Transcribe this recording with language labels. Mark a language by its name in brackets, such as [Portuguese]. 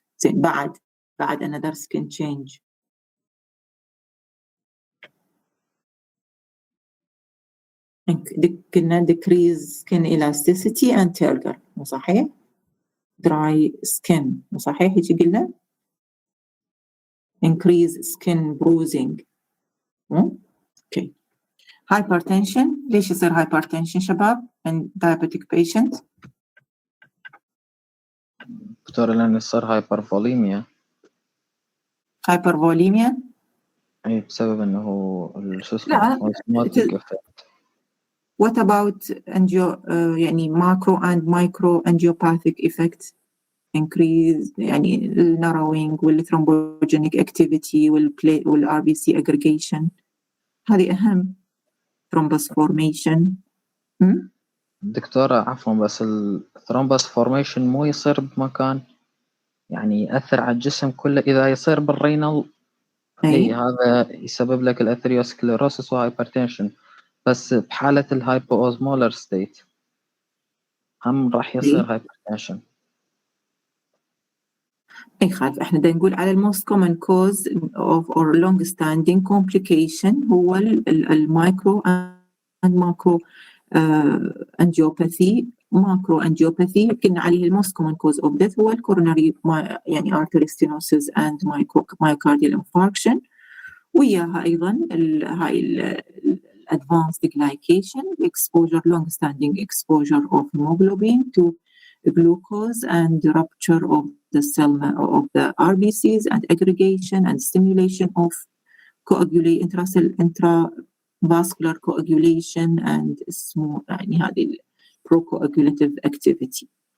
[Arabic] زين بعد [English] another skin change. كنا decrease skin elasticity and turgor. [Arabic] مو صحيح؟ [English] dry skin. [Arabic] مو صحيح هيك قلنا؟ [English] increase skin bruising. Okay. Hypertension. [Arabic] ليش يصير hypertension شباب [English] in diabetic patient؟ [Arabic] دكتور لأن يصير هايبرفوليميا. [English] hypervolemia. [Arabic] أي بسبب إنه شو لا. اسمه [English] What about يعني macro and micro angiopathic effects? increase يعني narrowing والthrombogenic activity والRBC aggregation. [Arabic] هذه أهم. [English] thrombus formation. [Arabic] دكتورة عفوا بس الثرومبس فورميشن مو يصير بمكان يعني يأثر على الجسم كله. إذا يصير بالرينال أي هذا يسبب لك الأثيروسكليروسيس وهايبرتنشن، بس بحالة الهايبوأوزمولر ستيت هم راح يصير هايبرتنشن. اي خالف احنا دا نقول على الموست كومن كوز [English] of or long standing complication [Arabic] هو المايكرو and [English] macro angiopathy. macro angiopathy [Arabic] قلنا عليه الموست [English] common cause of death [Arabic] هو الكوروناري يعني [English] artery stenosis and myocardial infarction، [Arabic] وياها ايضا هاي [English] advanced glycation, exposure, long standing exposure of hemoglobin to glucose and rupture of the cell of the RBCs and aggregation and stimulation of intravascular coagulation and small [Arabic] يعني هذه [English] procoagulative activity.